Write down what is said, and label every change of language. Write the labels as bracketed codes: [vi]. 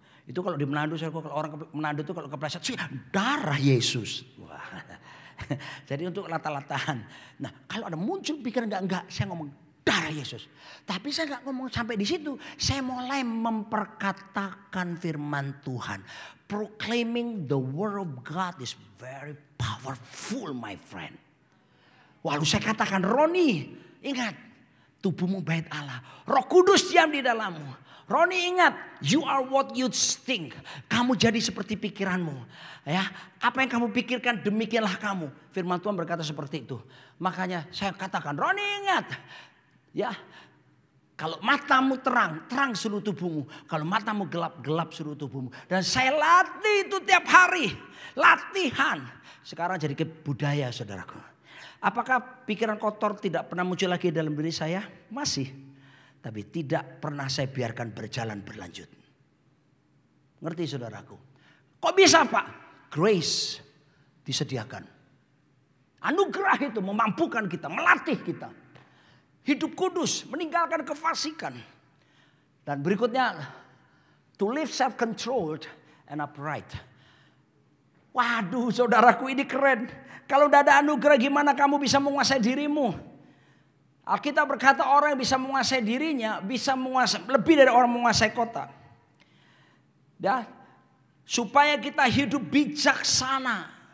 [id] Itu kalau di Manado, kalau orang Manado itu kalau kepleset sih darah Yesus. Wah. Jadi untuk lata-latahan. Nah kalau ada muncul pikiran enggak, saya ngomong darah Yesus. Tapi saya enggak ngomong sampai di situ. Saya mulai memperkatakan firman Tuhan. [en] Proclaiming the word of God is very powerful, my friend. [id] Lalu saya katakan, Roni, ingat, tubuhmu bait Allah. Roh Kudus diam di dalammu. Roni ingat, [en] you are what you think. [id] Kamu jadi seperti pikiranmu. Ya, apa yang kamu pikirkan demikianlah kamu. Firman Tuhan berkata seperti itu. Makanya saya katakan, Roni ingat, ya, kalau matamu terang, terang seluruh tubuhmu. Kalau matamu gelap, gelap seluruh tubuhmu. Dan saya latih itu tiap hari. Latihan. Sekarang jadi budaya saudaraku. Apakah pikiran kotor tidak pernah muncul lagi dalam diri saya? Masih. Tapi tidak pernah saya biarkan berjalan berlanjut. Ngerti saudaraku? Kok bisa Pak? Grace disediakan. Anugerah itu memampukan kita, melatih kita. Hidup kudus, meninggalkan kefasikan. Dan berikutnya, [en] to live self-controlled and upright. [id] Waduh saudaraku ini keren. Kalau tidak ada anugerah gimana kamu bisa menguasai dirimu? Alkitab berkata orang yang bisa menguasai dirinya bisa menguasai lebih dari orang menguasai kota. Ya, supaya kita hidup bijaksana.